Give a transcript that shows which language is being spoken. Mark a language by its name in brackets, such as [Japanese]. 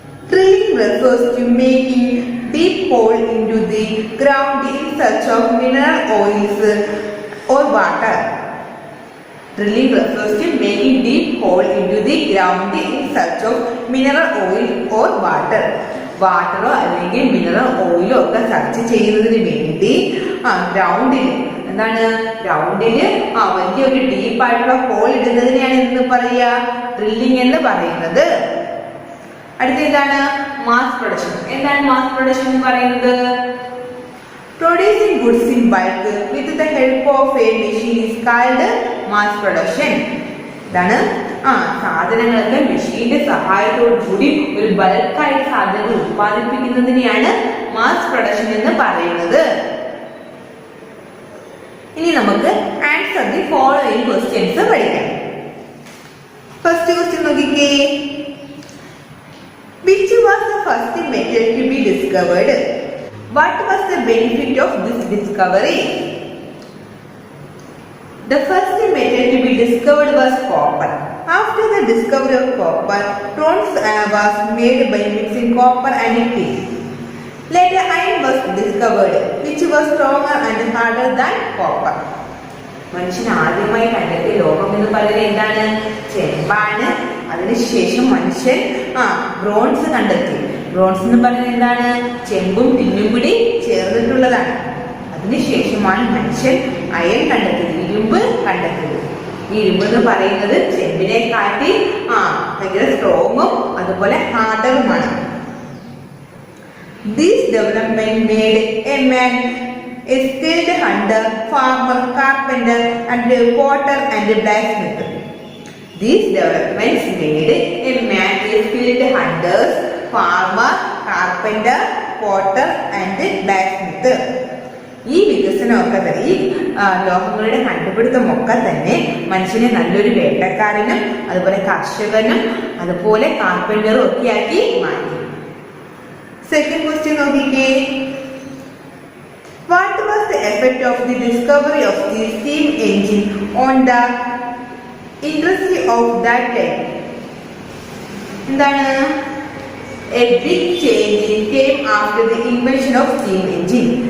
[English] Drilling refers to making deep hole into the ground in search of mineral oils or water. Drilling refers to making deep hole into the ground in search of mineral oil or water. [Malayalam] വാട്ടറോ അല്ലെങ്കിൽ mineral ഓയിലോ ഒക്കെ search ചെയ്യുന്നതിന് വേണ്ടി ഗ്രൗണ്ടിൽ ഗ്രൗണ്ടില് വലിയൊരു ഡീപ്പായിട്ടുള്ള whole ഇടുന്നതിനെയാണ് എന്ന് പറയുക drilling എന്ന് പറയുന്നത്. അടുത്ത എന്താണ്? Mass production. എന്താണ് മാസ് പ്രൊഡക്ഷൻ എന്ന് പറയുന്നത്? [English] Producing goods in bulk with the help of a machine is called mass production. [Malayalam] ഇതാണ് സാധനങ്ങളൊക്കെ മെഷീന്റെ സഹായത്തോടു കൂടി ഒരു ബൾക്കായിട്ട് സാധനങ്ങൾ ഉത്പാദിപ്പിക്കുന്നതിനെയാണ് മാസ് പ്രൊഡക്ഷൻ എന്ന് പറയുന്നത്. ഇനി നമുക്ക് ആൻസർ ദി ഫോളോയിങ് ക്വസ്റ്റ്യൻസ് പഠിക്കാം. ഫസ്റ്റ് ക്വസ്റ്റ്യൻ നോക്കിക്കേ. [English] Which was the first metal to be discovered? What was the benefit of this discovery? The first metal to be discovered was copper. After the discovery of copper, bronze was made by mixing copper and tin. Later, iron was discovered, which was stronger and harder than copper. [Malayalam] മനുഷ്യൻ ആദ്യമായി കണ്ടെത്തിയ ലോകം എന്ന് പറയുന്നത് എന്താണ്? ചെമ്പാണ്. അതിനുശേഷം മനുഷ്യൻ bronze കണ്ടെത്തി. ബ്രോൺസ് എന്ന് പറയുന്നത് എന്താണ്? ചെമ്പും ടിന്നും കൂടി ചേർന്നിട്ടുള്ളതാണ്. അതിനുശേഷമാണ് മനുഷ്യൻ അയൺ കണ്ടെത്തിയത്, ഇരുമ്പ് കണ്ടെത്തിയത്. ഈ ഇരുമ്പ് എന്ന് പറയുന്നത് ചെമ്പിനെ കാട്ടി ഭയങ്കര സ്ട്രോങ്ങും അതുപോലെ ഹാർഡറുമാണ്. [English] This development made a man a skilled hunter, farmer, carpenter, and potter and blacksmith. These developments made a man a skilled hunter, farmer, carpenter, potter, and blacksmith. [Malayalam] ഈ വികസനമൊക്കെ തന്നെ ഈ ലോഹങ്ങളുടെ കണ്ടുപിടുത്തമൊക്കെ തന്നെ മനുഷ്യനെ നല്ലൊരു വേട്ടക്കാരനും അതുപോലെ കർഷകനും അതുപോലെ കാർപ്പന്ററും ഒക്കെ ആക്കി മാറ്റി. സെക്കൻഡ് ക്വസ്റ്റ്യൻ നോക്കിക്കേ. [English] What was the effect of the discovery of the steam engine on the industry of that time? [Malayalam] എന്താണ്? [English] A big change came after the invention of steam engine.